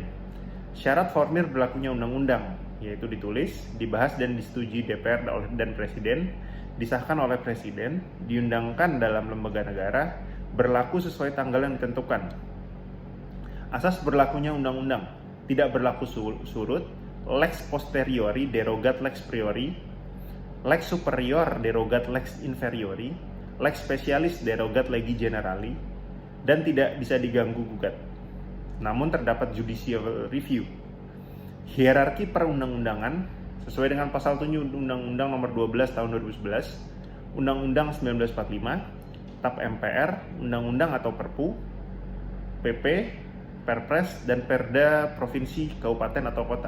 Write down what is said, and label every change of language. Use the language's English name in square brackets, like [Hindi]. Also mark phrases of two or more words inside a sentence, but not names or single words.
[Indonesian] Syarat formil berlakunya undang-undang, yaitu ditulis, dibahas dan disetujui DPR dan Presiden, disahkan oleh Presiden, diundangkan dalam lembaga negara, berlaku sesuai tanggal yang ditentukan. Asas berlakunya undang-undang, tidak berlaku surut, [Latin] lex posteriori derogat lex priori, lex superior derogat lex inferiori, lex specialis derogat legi generali, [Indonesian] dan tidak bisa diganggu-gugat. Namun terdapat [English] judicial review. [Indonesian] Hierarki perundang-undangan sesuai dengan pasal 7 Undang-Undang Nomor 12 Tahun 2011, Undang-Undang 1945, TAP MPR, Undang-Undang atau Perpu, PP, Perpres, dan Perda Provinsi, Kabupaten atau Kota.